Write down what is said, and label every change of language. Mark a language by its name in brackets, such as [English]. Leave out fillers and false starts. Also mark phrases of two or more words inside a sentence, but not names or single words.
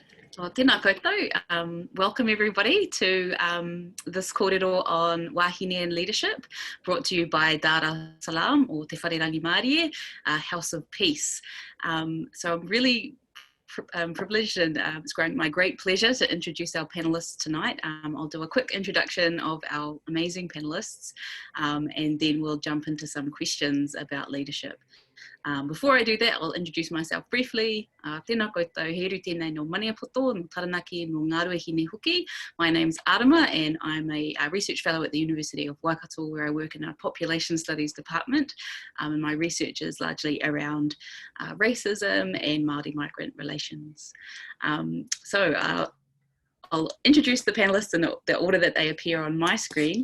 [Māori] Well, tēnā koutou. [English] Welcome everybody to this kōrero on Wāhine and leadership, brought to you by Dar Al Salam, or Te Whare Rangimarie, House of Peace. So I'm really privileged and it's my great pleasure to introduce our panellists tonight. I'll do a quick introduction of our amazing panellists and then we'll jump into some questions about leadership. Before I do that, I'll introduce myself briefly. [Māori] Tēnā koutou, heru tēnei no Maniapoto, no Taranaki, no Ngāruahine Huki. [English] My name's Arama and I'm a research fellow at the University of Waikato, where I work in a population studies department. And my research is largely around racism and Māori migrant relations. I'll introduce the panellists in the order that they appear on my screen.